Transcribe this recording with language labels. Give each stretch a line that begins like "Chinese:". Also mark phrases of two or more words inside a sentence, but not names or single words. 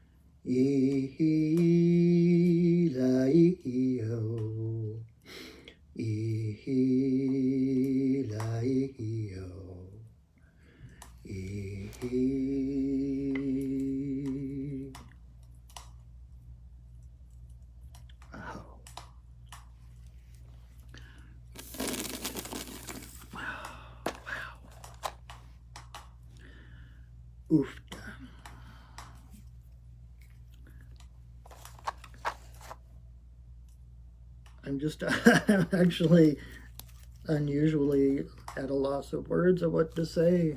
English: Ihi-la-ihi-o. Ihi-la-ihi-o. Ihi. Oh. Wow. Oof. I'm just I'm actually unusually at a loss of words of what to say.